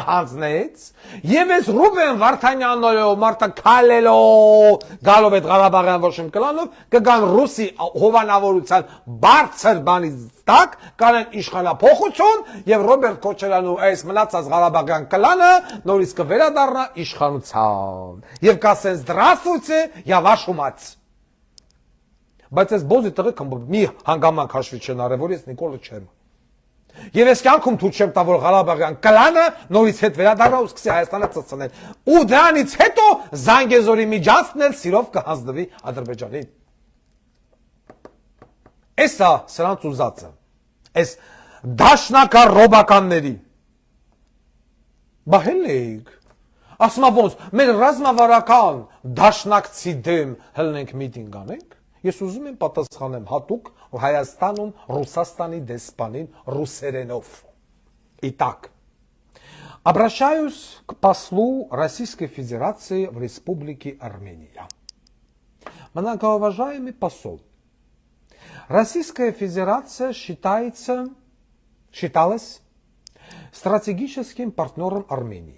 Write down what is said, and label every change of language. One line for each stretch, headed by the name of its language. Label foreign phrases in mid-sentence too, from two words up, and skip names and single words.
Armenian: հանձնեց, եւ ես Ռուբեն Վարդանյանով, Մարտա Քալելով, գալով այդ Ղարաբաղյան ոչմ կլանով, կգան ռուսի հովանավորության բարձր բանից տակ, կանեն իշխանափոխություն եւ Ռոբերտ Քոչարյանու այս մնացած Ղարաբաղյան կլանը նորից կվերադառնա իշխանության եւ կասեն
Russian: «Здравствуйте, я ваш умать»։
Armenian: Բայց ես բոզի տղեկ մի հանգամանք հաշվի չեն արել, որ ես Նիկոլը չեմ։ Եվ ես կյանքում թույլ չեմ տա, որ Ղարաբաղյան կլանը նորից հետ վերադառնա ու սկսի Հայաստանը ծծնել։ Ու դրանից հետո Զանգեզուրի միջանցքն էլ սիրով կհանձնվի Ադրբեջանին։ Էսա սրանց ուզածը, այս դաշնակառոբականների։ Բա հելեիք, ասմա ոնց, մեր ռազմավարական դաշնակցի դեմ հլնենք միտինգ անենք։ Ես ուզում եմ պատասխանեմ հատուկ Հայաստանում Ռուսաստանի դեսպանին ռուսերենով։
Russian: Итак, обращаюсь к послу Российской Федерации в Республике Армения. Многоуважаемый посол, Российская Федерация считалась стратегическим партнером Армении.